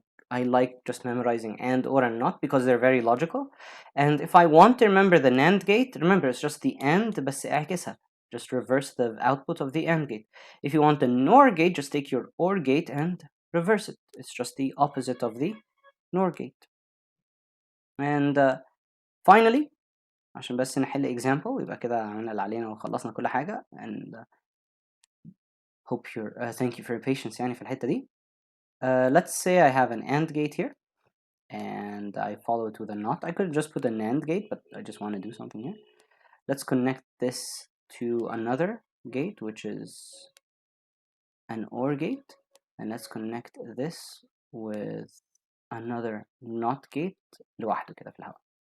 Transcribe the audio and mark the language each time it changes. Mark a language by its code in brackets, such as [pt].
[en] I like just memorizing AND, OR, and NOT because they're very logical. And if I want to remember the NAND gate, remember it's just the AND [ar] بس اعكسها. [en] Just reverse the output of the AND gate. If you want the NOR gate, just take your OR gate and reverse it. It's just the opposite of the NOR gate. And finally, [ar] عشان بس نحل example يبقى كده عملنا اللي علينا وخلصنا كل حاجة. [en] And hope you're thank you for your patience [ar] يعني في الحتة دي. [en] Let's say I have an AND gate here and I follow it with a NOT. I could just put a NAND gate, but I just want to do something here. Let's connect this to another gate, which is an OR gate, and let's connect this with another NOT gate [ar] لوحده كده في الهواء.